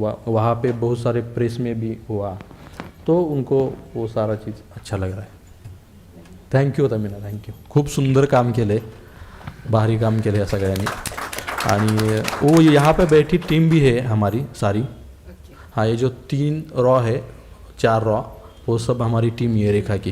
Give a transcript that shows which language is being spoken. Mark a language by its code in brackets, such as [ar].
[hi] वहाँ पे बहुत सारे प्रेस में भी हुआ तो उनको वो सारा चीज़ अच्छा लग रहा है. [en] Thank you Tamina. Thank you. [mr] खूप सुंदर काम केलं आहे, भारी काम केलं आहे सगळ्यांनी. [hi] आणि वो यहाँ पे बैठी टीम भी है हमारी सारी. हाँ ये जो 3 रॉ है 4 रॉ वो सब हमारी टीम ये रेखा की.